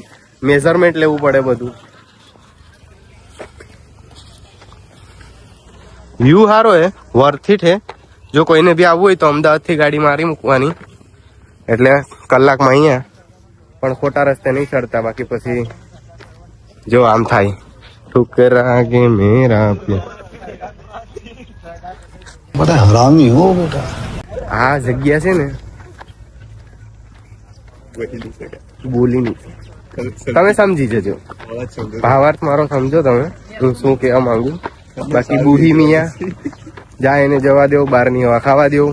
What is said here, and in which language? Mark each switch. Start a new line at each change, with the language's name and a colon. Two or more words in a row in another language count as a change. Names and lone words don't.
Gujarati: મેઝરમેન્ટ લેવું પડે બધું. વ્યૂ સારો હે,
English: worth it
Gujarati: હે. જો કોઈને બી આવવું હોય તો અમદાવાદ થી ગાડી મારી મૂકવાની, એટલે કલાકમાં અહીંયા. પણ ખોટા રસ્તે નહીં ચડતા, બાકી પછી જો આમ થાય ઠુકરા કે મેરા પ્યાર.
Hindi: बड़ा हरामी हो बेटा.
Gujarati: આ જગ્યા છે ને બોલી નહીં, તમે સમજી જજો. ભાવાર્થ મારો સમજો તમે, હું શું કહેવા માંગુ. બાકી બુહી મિયા જાય એને જવા દો, બહારની હવા ખાવા દો.